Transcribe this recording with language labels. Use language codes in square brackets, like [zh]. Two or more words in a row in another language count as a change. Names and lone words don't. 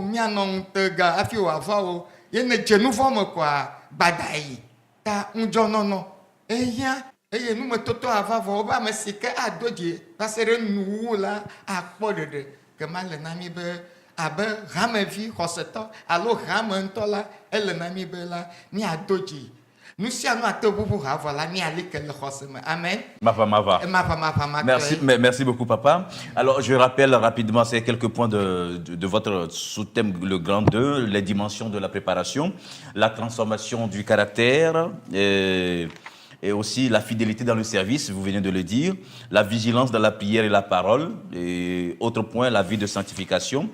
[ee] mianɔ ŋutega hafi wòava o ye ne dze nu vɔ me koa gbada yi ta ŋudzɔnɔnɔ ehiã eye numetotɔ ava vɔ wobe ame si ke ado dzi va se ɖe nuwuwu la akpɔ ɖeɖe kema le na mi be abe hamevi xɔsetɔ alo hame ŋutɔ la ele na mi be la miado dzi nu sia nu ate ʋuʋu ha vɔ la miali ke le xɔse me amen. [fr] Merci beaucoup papa. Alors je rappelle rapidement ces quelques points de votre sous-thème le grand 2, les dimensions de la préparation, la transformation du caractère et aussi la fidélité dans le service, vous venez de le dire, la vigilance dans la prière et la parole, et autre point, la vie de sanctification.